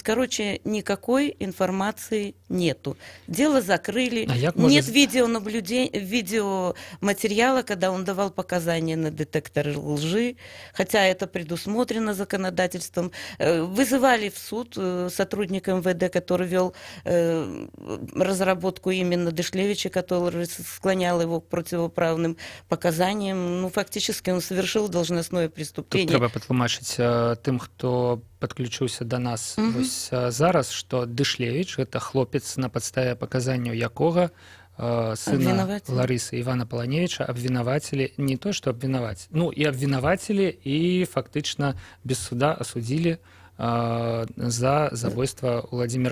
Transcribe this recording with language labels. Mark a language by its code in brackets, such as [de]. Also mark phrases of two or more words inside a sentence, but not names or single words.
[ru] Короче, никакой информации нету. Дело закрыли, нет видеонаблюдения, видеоматериала, когда он давал показания на детекторы лжи, хотя это предусмотрено законодательством. Вызывали в суд сотрудника МВД, который вел разработку именно Дышлевича, который склонял его к противоправным показаниям. Ну, фактически он совершил должностное преступление. [be] Тут трэба патлумачыць тым, хто подключыўся до нас вось зараз, што Дышлевіч — это хлопец, на падставе паказанняў якога сына Ларысы Івана Паланевіча абвінавацілі, не то што абвінаваць, ну і абвінавацілі і фактычна без суда асудзілі за забойства Уладзіміра Кузнецова.